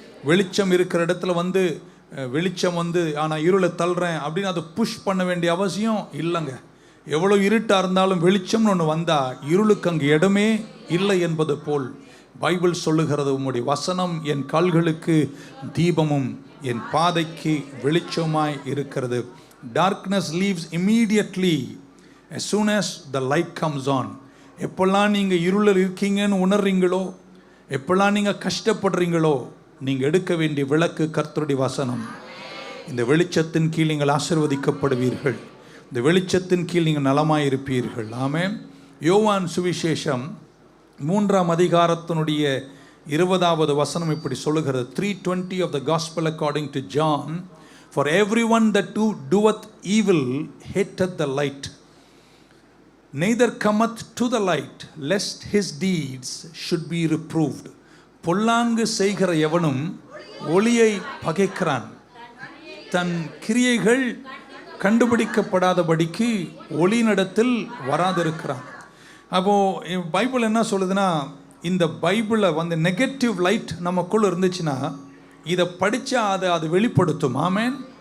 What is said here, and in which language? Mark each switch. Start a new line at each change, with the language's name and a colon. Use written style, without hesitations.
Tamil: வெளிச்சம் இருக்கிற இடத்துல வெளிச்சம் ஆனால் இருளை தள்ளுறேன் அப்படின்னு அதை புஷ் பண்ண வேண்டிய அவசியம் இல்லைங்க. எவ்வளோ இருட்டாக இருந்தாலும் வெளிச்சம்னு ஒன்று வந்தால் இருளுக்கு அங்கே இடமே இல்லை என்பது போல் பைபிள் சொல்லுகிறது, உம்முடைய வசனம் என் கால்களுக்கு தீபமும் என் பாதைக்கு வெளிச்சமாய் இருக்கிறது.
English: Darkness leaves immediately as soon as the light comes on.
Tamil: எப்பெல்லாம் நீங்கள் இருளில் இருக்கீங்கன்னு உணர்றீங்களோ, எப்பெல்லாம் நீங்கள் கஷ்டப்படுறீங்களோ, நீங்கள் எடுக்க வேண்டிய விளக்கு கர்த்தருடைய வசனம். இந்த வெளிச்சத்தின் கீழ் நீங்கள் ஆசீர்வதிக்கப்படுவீர்கள். இந்த வெளிச்சத்தின் கீழ் நீங்கள் நலமாயிருப்பீர்கள். ஆமென். யோவான் சுவிசேஷம் 3ஆம் அதிகாரத்தினுடைய 20வது வசனம் இப்படி சொல்லுகிறது.
English: 3:20 of the gospel according to John. For everyone that doeth evil hateth the light, neither cometh to the light, lest his deeds should be reproved.
Tamil: பொல்லாங்கு செய்கிற எவனும் ஒளியை பகைக்கிறான், தன் கிரியைகள் கண்டுபிடிக்கப்படாதபடிக்கு ஒளியினிடத்தில் வராதிருக்கிறான். அப்போது பைபிள் என்ன சொல்லுதுன்னா, இந்த பைபிளை நெகட்டிவ் லைட் நமக்குள்ளே இருந்துச்சுன்னா இதை படித்தா அது வெளிப்படுத்தும். ஆமென்.